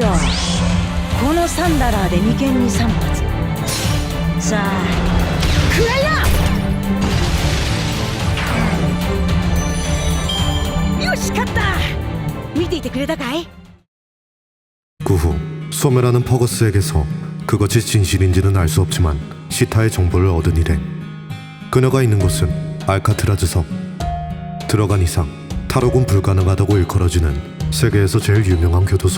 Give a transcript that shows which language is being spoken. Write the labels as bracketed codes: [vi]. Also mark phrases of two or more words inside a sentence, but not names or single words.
[ja] このサンダラーで眉間に3発。さあ食らいな。よし勝った。見ていてくれたかい？ [ko] 그 후 소멸하는 퍼거스에게서 그것이 진실인지는 알 수 없지만 시타의 정보를 얻은 일행. 그녀가 있는 곳은 알카트라즈 섬. 들어간 이상 탈옥은 불가능하다고 일컬어지는 세계에서 제일 유명한 교도소.